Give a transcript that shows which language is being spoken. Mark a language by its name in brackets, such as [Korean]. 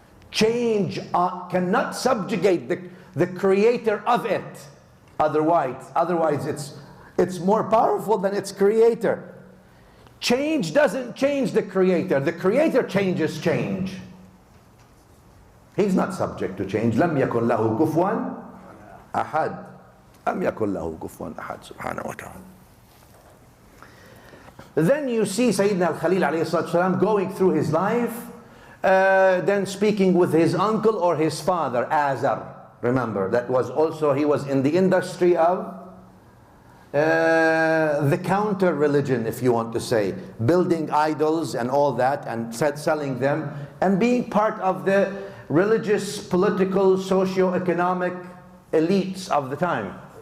[English] Change cannot subjugate the creator of it. Otherwise it's more powerful than its creator. Change doesn't change the creator. The creator changes change. He's not subject to change. [Arabic] لم يكن له كفوا أحد. لم يكن له كفوا أحد سبحانه وتعالى. [English] Then you see Sayyidina Al-Khalil alayhi salatu wasalam going through his life, then speaking with his uncle or his father, Azar. Remember, that was also, he was in the industry of the counter religion, if you want to say, building idols and all that, and selling them, and being part of the religious, political, socio-economic elites of the time.